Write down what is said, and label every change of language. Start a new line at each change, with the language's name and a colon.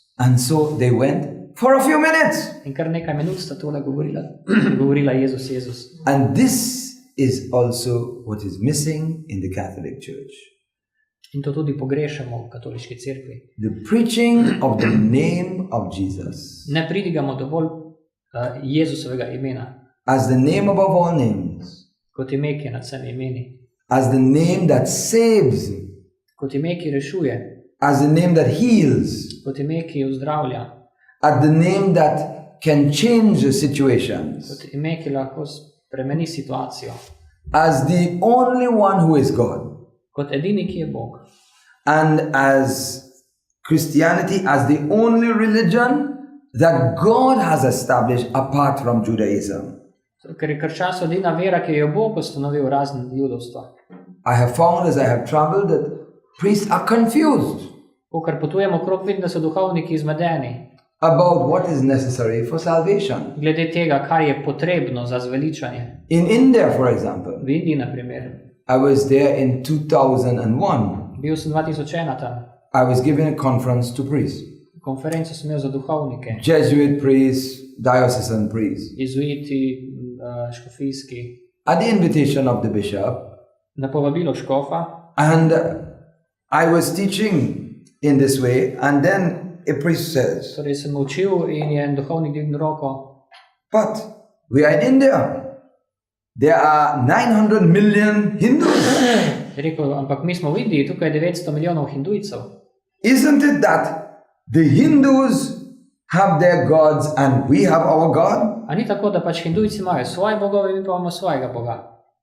English: And so they went for a few minutes.
Slovenian: In kar nekaj minut sta tole govorila Jezus, Jezus.
English: And this is also what is missing in the Catholic Church.
Slovenian: In to tudi pogrešamo v katoliški cerkvi.
English: The preaching of the name of Jesus
Slovenian: Ne pridigamo dovolj Jezusovega imena,
English: as the name above all names,
Slovenian: kot ime, ki je nad vsemi imeni,
English: as the name that saves,
Slovenian: kot ime, ki rešuje,
English: as the name that heals,
Slovenian: kot ime, ki ozdravlja,
English: as the name that can change the situations,
Slovenian: kot ime, ki lahko spremeni situacijo,
English: as the only one who is God,
Slovenian: kot edini, ki je Bog.
English: and as Christianity as the only religion that God has established apart from Judaism.
Slovenian: Ker je krščanstvo edina vera, ki jo je Bog ustanovil razen judovstva.
English: I have found as I have traveled that priests are confused
Slovenian: Ko kar potujemo okrog, vidim, da so duhovniki zmedeni
English: about what is necessary for salvation.
Slovenian: glede tega, kar je potrebno za zveličanje.
English: In India, for example,
Slovenian: V Indiji, na primer,
English: I was there in 2001.
Slovenian: bil sem 2001 tam,
English: I was giving a conference to priests,
Slovenian: konferenco sem imel za duhovnike,
English: Jesuit priests, diocesan priests.
Slovenian: jezuiti, škofijski,
English: At the invitation of the bishop,
Slovenian: na povabilo škofa.
English: and I was teaching in this way, and then a priest says,
Slovenian: Torej sem učil in je en duhovnik dvignil roko.
English: but we are in India. There are 900 million Hindus.
Slovenian: Je rekel, ampak mi smo v Indiji, tukaj je 900 milijonov hindujcev.
English: Isn't it that the Hindus have their gods and we have our God?
Slovenian: A ni tako, da pač hindujci imajo svoje bogove, mi pa imamo svojega boga?